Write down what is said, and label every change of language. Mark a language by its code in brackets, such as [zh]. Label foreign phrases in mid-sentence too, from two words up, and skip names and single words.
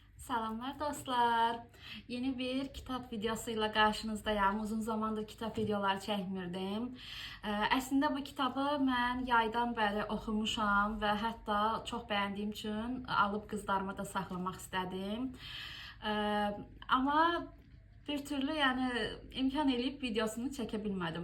[tr] Selamlar dostlar. Yeni bir kitap videosuyla karşınızdayım. [az] Uzun zamandır kitap videoları çəkmirdim. Əslində bu kitabı mən yaydan bəri oxumuşam və hətta çox bəyəndiyim üçün alıb qızlarıma da saxlamaq istədim. Amma bir türlü imkan eləyib videosunu çəkə bilmədim.